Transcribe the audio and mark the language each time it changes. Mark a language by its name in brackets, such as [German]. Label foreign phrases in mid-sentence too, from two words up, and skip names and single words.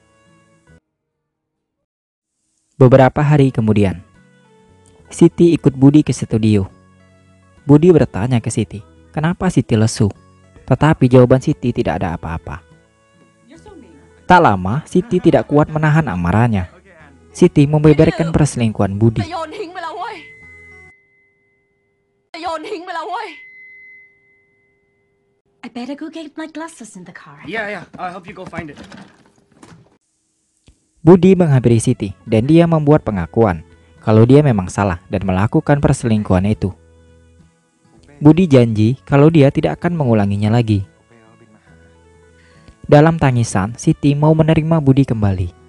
[Indonesian] Beberapa hari kemudian, Siti ikut Budi ke studio. Budi bertanya ke Siti, kenapa Siti lesu? Tetapi jawaban Siti tidak ada apa-apa. Tak lama, Siti tidak kuat menahan amarahnya. Siti membeberkan perselingkuhan Budi. [Thai] โยนทิ้งไปแล้วเว้ยโยนทิ้งไปแล้วเว้ย [English] I better go get my glasses in the car. Yeah, I'll help you go find it. [Indonesian] Budi menghampiri Siti dan dia membuat pengakuan kalau dia memang salah dan melakukan perselingkuhan itu. Budi janji kalau dia tidak akan mengulanginya lagi. Dalam tangisan, Siti mau menerima Budi kembali.